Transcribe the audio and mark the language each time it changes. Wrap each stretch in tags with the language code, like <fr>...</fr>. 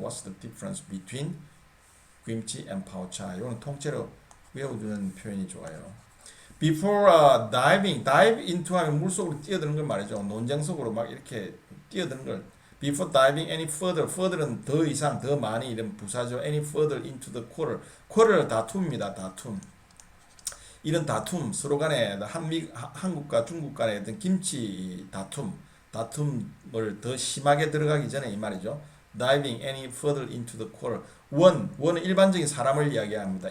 <en>what's the difference between 김치 and 파오차이</en> <ko>이거는 통째로 외워두는 표현이 좋아요.</ko> <en>Before dive into</en> <ko>하면 물속으로 뛰어드는 걸 말이죠. 논쟁 속으로 막 이렇게 뛰어드는 걸.</ko> <en>Before diving any further</en> <ko>는 더 이상, 더 많이 이런 부사죠.</ko> <en>Any further into the quarrel</en> <ko>다툼입니다. 다툼. 이런 다툼, 서로 간에 한국과 중국 간의 어떤 김치 다툼을 더 심하게 들어가기 전에 이 말이죠.</ko> <en>Diving any further into the quarrel.</en> <ko>원은 일반적인 사람을 이야기합니다.</ko>